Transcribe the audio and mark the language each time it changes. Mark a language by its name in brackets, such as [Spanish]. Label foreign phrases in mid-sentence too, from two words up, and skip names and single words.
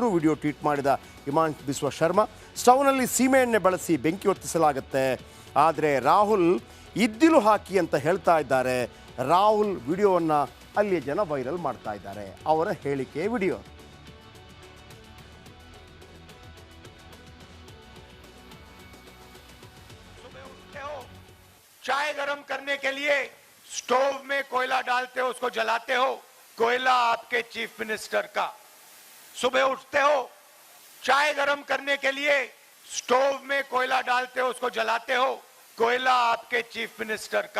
[Kannada] ವಿಡಿಯೋ ಟ್ವೀಟ್ ಮಾಡಿದ ಹಿಮಂತ್ ಬಿಸ್ವಾ ಶರ್ಮಾ, ಸ್ಟವ್ನಲ್ಲಿ ಸೀಮೆ ಎಣ್ಣೆ ಬಳಸಿ ಬೆಂಕಿ ಹೊತ್ತಿಸಲಾಗುತ್ತೆ, ಆದರೆ ರಾಹುಲ್ ಇದ್ದಿಲು ಹಾಕಿ ಅಂತ ಹೇಳ್ತಾ ಇದ್ದಾರೆ. ರಾಹುಲ್ ವಿಡಿಯೋವನ್ನು ಅಲ್ಲಿಯ ಜನ ವೈರಲ್ ಮಾಡ್ತಾ ಇದ್ದಾರೆ, ಅವರ ಹೇಳಿಕೆ ವಿಡಿಯೋ. [Hindi] चाय गरम करने के लिए स्टोव में कोयला डालते हो, उसको जलाते हो, कोयला आपके [English] chief minister [Hindi] का। सुबह उठते हो, चाय गरम करने के लिए स्टोव में कोयला डालते हो, उसको जलाते हो, कोयला आपके [English] chief minister [Hindi] का।